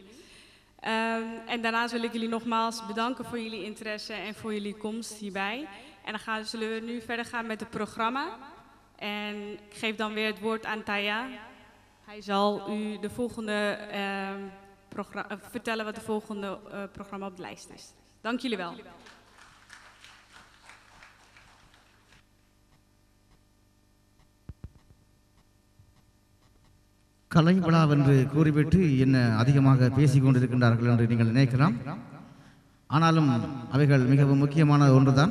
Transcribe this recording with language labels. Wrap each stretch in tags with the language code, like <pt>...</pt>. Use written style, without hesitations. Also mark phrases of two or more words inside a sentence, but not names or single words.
<nl>En daarnaast wil ik jullie nogmaals bedanken voor jullie interesse en voor jullie komst hierbij. En dan zullen we nu verder gaan met het programma. En ik geef dan weer het woord aan Taya. Hij zal u de volgende vertellen wat de volgende programma op de lijst is. Dank jullie wel.</nl> <ta>கலை விழாவென்று கூறிவிட்டு என்ன அதிகமாக பேசிக் கொண்டிருக்கின்றார்கள் என்று நீங்கள் நினைக்கலாம். ஆனாலும் அவைகள் மிகவும் முக்கியமான ஒன்றுதான்.</ta>